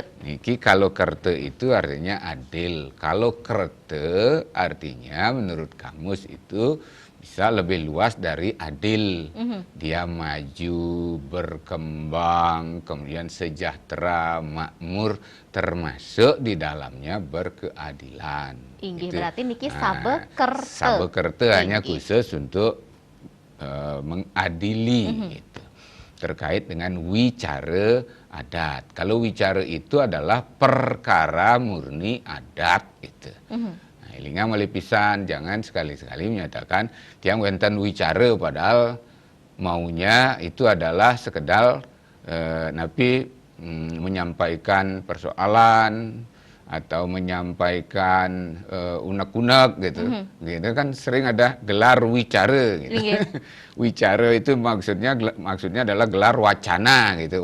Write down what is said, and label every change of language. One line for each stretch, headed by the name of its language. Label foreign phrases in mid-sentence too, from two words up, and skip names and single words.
Indonesian: Niki kalau kerte itu artinya adil, kalau krete artinya menurut kamus itu bisa lebih luas dari adil. Dia maju, berkembang, kemudian sejahtera, makmur, termasuk di dalamnya berkeadilan. Inggih, berarti niki Sabekerte. Sabekerte hanya khusus untuk mengadili gitu, terkait dengan wicara adat. Kalau wicara itu adalah perkara murni adat gitu.
Balinese: Ilinga melipisan,
Indonesian: jangan sekali-sekali menyatakan
Balinese: tiang wenten wicara
Indonesian: padahal maunya itu adalah sekedar napi menyampaikan persoalan atau menyampaikan unek-unek gitu. Gitu kan sering ada gelar wicara gitu. Wicara itu maksudnya adalah gelar wacana gitu.